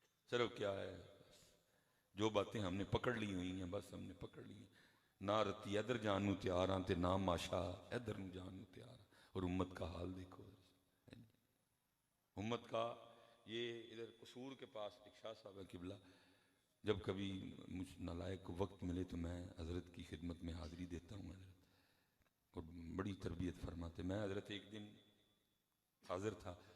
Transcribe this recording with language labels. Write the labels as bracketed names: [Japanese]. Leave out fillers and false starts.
[Urdu] چلو کیا ہے جو باتیں ہم نے پکڑ لی ہوئی ہیں بس ہم نے پکڑ لی ہیں. [Punjabi] نہ رتی ادھر جان نو تیار ہاں تے نہ ماشا ادھر نو جان نو تیار ہاں. [Urdu] اور امت کا حال دیکھو. امت کا یہ ادھر قصور کے پاس ایک شاہ صاحب ہے قبلہ. جب کبھی مجھ نالائق کو وقت ملے تو میں حضرت کی خدمت میں حاضری دیتا ہوں. حضرت اور بڑی تربیت فرماتے. میں حضرت ایک دن حاضر تھا.